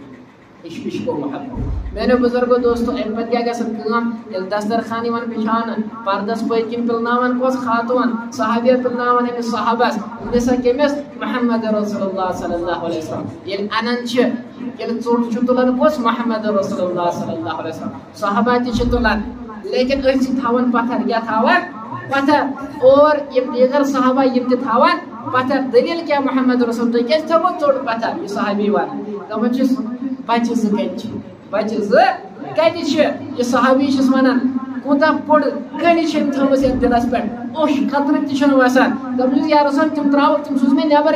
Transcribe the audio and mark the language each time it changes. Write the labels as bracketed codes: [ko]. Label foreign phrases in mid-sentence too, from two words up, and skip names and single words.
[ur] عشق و محبت میرے بزرگو دوستو [ks] امہِ پتہٕ کیاہ گژھان کٲم ییٚلہِ دسترخان یِوان بِچھاونہٕ پردس پٔتۍ کِنۍ پِلناوان کۄس خاتوٗن صحابیہ پِلناوان أمِس صحابس نِسا کٔمِس محمد رسول اللہ [ar] صلی اللہ علیہ وسلم [ks] ییٚلہِ انان چھِ ییٚلہِ ژوٚٹ چھُ تُلان کۄس محمد رسول اللہ [ar] صلی اللہ علیہ وسلم [ks] صحابہ تہِ چھِ تُلان لیکن أسۍ چھِ تھاوان پتھر کیاہ تھاوان پتھر اور یِم دیگر صحابہ یِم تہِ تھاوان پتھر دٔلیٖل کیاہ محمد رسول تُہۍ کیازِ تھوٚوُ ژوٚٹ پتھر یہِ صحابی ونان دپان چھِس بچہِ زٕ کتہِ چھِ بچہِ زٕ کتہ یہ صحابی ونان کوتا بوڑ کٔنی چھم تھٲمٕژ یتھ دِلس پٮ۪ٹھ اوش قطرٕ تہِ چھُنہٕ وسان دپُس یا رسول تِم ترٛاوُکھ تِم سوٗز مےٚ نٮ۪بر